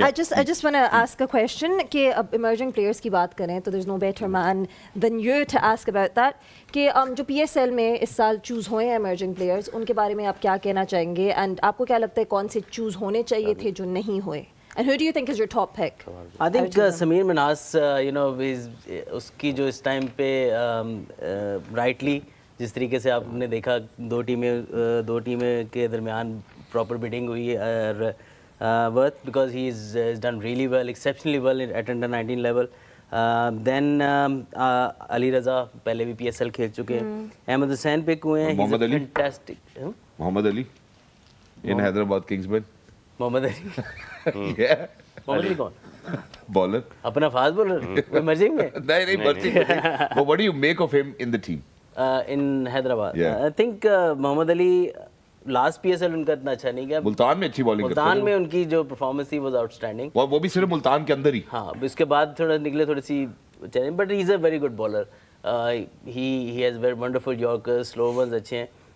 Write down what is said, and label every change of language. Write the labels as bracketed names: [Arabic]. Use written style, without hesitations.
[English] I just want to ask a question कि अब emerging players की बात करें तो there's no better man than you to ask about that [Hindi] कि जो PSL में इस साल चूज़ हुए हैं [English] emerging players, [Hindi] उनके बारे में आप क्या कहना चाहेंगे, एंड आपको क्या लगता है कौन से चूज़ होने चाहिए थे जो नहीं हुए, [English] and who do you think is your top pick? I think [Hindi] Sameer Manas, [English] you know, [Hindi] उसकी जो इस टाइम पे rightly जिस तरीके से आपने देखा दो टीमें के दरमियान प्रॉपर बिडिंग हुई, और [English] Worth, because he's done really well, exceptionally well at under 19 level. [Hindi] Then Ali Raza पहले भी PSL खेल चुके हैं. अहमद हुसैन पिक हुए हैं. Mohammad Ali? [English] Fantastic. Mohammad Ali in Hyderabad Kingsmen. [Hindi] Mohammad Ali. [English] Yeah. [Hindi] Mohammad Ali कौन? [English] Bowler. [Hindi] अपना फास्ट बॉलर वो इमर्जिंग में नहीं बर्सी. [English] But what do you make of him in the team? in Hyderabad. Yeah. [Hindi] I think Mohammad Ali last PSL उनका इतना अच्छा नहीं गया. मुल्तान में अच्छी बॉलिंग करते मुल्तान हैं में उनकी जो परफॉर्मेंस थी वाज आउटस्टैंडिंग. वो भी सिर्फ मुल्तान के अंदर ही. हाँ, उसके बाद थोड़ा निकले थोड़ी सी challenge, [English] But he is a very good bowler. He has very wonderful yorkers, slow ones [Hindi] अच्छे हैं.